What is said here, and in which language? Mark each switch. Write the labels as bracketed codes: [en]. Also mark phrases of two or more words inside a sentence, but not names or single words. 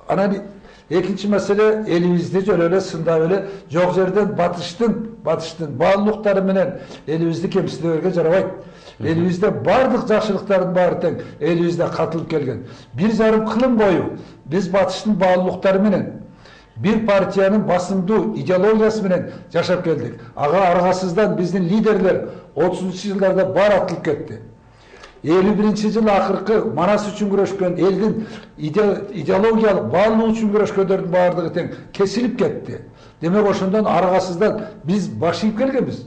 [ky] Анан Экинчи маселе элибизде жөн эле сындап эле жок жерден батыштын баалуулуктары менен элибизди кемсиндирүүгө жарабайт. Элибизде бардык жакшылыктардын баары тең элибизде катылып келген. 1,5 кылым бою биз батыштын баалуулуктары менен бир партиянын басымдуу идеологиясы менен жашап келдик. Ага аргасыздан биздин лидерлер 30 жылдарда бар атылып кетти. 51-жыл акыркы Манас үчүн күрөшкөн элдин идеологиялык баалуу үчүн күрөшкөндөрдүн баардыгы тең кесилип кетти. Демек ошондон аргасыздан биз баш ийип келгенбиз.